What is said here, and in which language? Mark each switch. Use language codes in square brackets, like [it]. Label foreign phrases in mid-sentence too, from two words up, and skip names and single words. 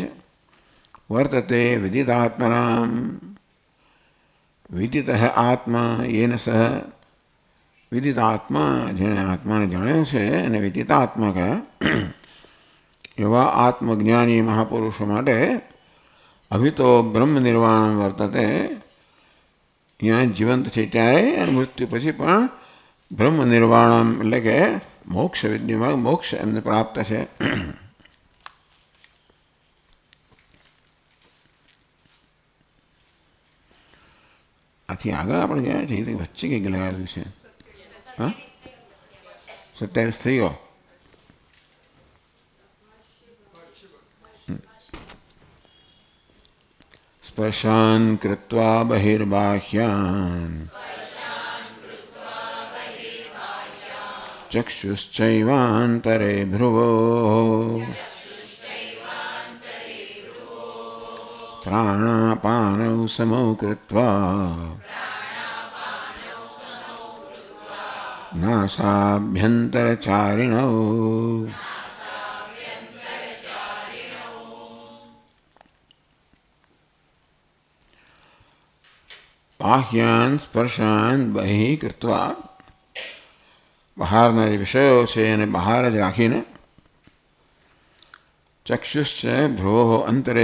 [sa] વર્તતે વિદિતાત્મનામ વિદિત આત્મા યેન સહ વિદિતાત્મા [gu] જેણે આત્માને જાણ્યો છે અને વિદિતાત્મા કયા એવા આત્મજ્ઞાની મહાપુરુષો માટે [sa] અભિતો બ્રહ્મ નિર્વાણમ વર્તતે [hi] यहाँ जीवंत [gu] છે ત્યારે અને મૃત્યુ પછી પણ [sa] બ્રહ્મ નિર્વાણમ [gu] એટલે કે મોક્ષ વિદ્યામાં મોક્ષ એમને પ્રાપ્ત છે. આથી આગળ આપણે ગયા છે વચ્ચે કંઈક લગાવ્યું છે. હા 27 થઈ ગયો. [sa] स्पर्शान् कृत्वा बहिर्बाह्यान् चक्षुश्चैवान्तरे भ्रुवोः प्राणापानौ समौ कृत्वा નાસાભ્યંતરચારિણો. બાહ્યાન સ્પર્શાન બહિ કૃત્વા, [gu] બહારના જે વિષયો છે એને બહાર જ રાખીને, [sa] ચક્ષુશ્ચ ભ્રુવો અંતરે